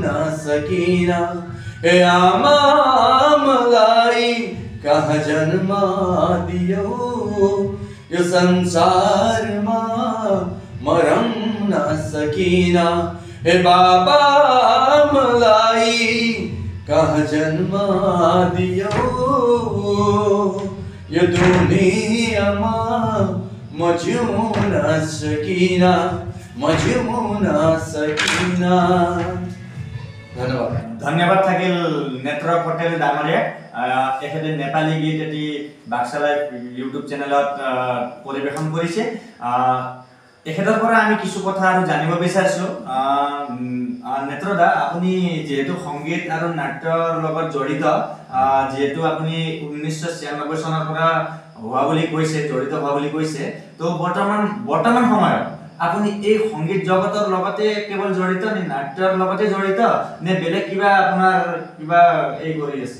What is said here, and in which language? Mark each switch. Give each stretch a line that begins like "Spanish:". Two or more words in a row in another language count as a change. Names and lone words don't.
Nepali: सकिन हे आमा मलाई कहाँ जन्म दियौ यो संसारमा मरम न सकिन हे बाबा मलाई कहाँ जन्म दियौ यो दुनियाँमा म जिउन सकिन म जिउन सकिन धन्यवाद
Assamese: ধন্যবাদ থাকিল নেত্ৰ পটেল ডাঙৰীয়া এখেতে নেপালী গীত এটি বাক্সালাই ইউটিউব চেনেলত পৰিবেশন কৰিছে এখেতৰ পৰা আমি কিছু কথা আৰু জানিব বিচাৰিছো নেত্ৰদা আপুনি যেহেতু সংগীত আৰু নাট্যৰ লগত জড়িত যেহেতু আপুনি 1996 চনৰ পৰা হোৱা বুলি কৈছে জড়িত হোৱা বুলি কৈছে তো বৰ্তমান সময়ত আপুনি এই সংগীত জগতৰ লগতে কেৱল জড়িত নে নাট্যৰ লগতে জড়িত নে বেলেগ কিবা আপোনাৰ কিবা এই কৰি আছে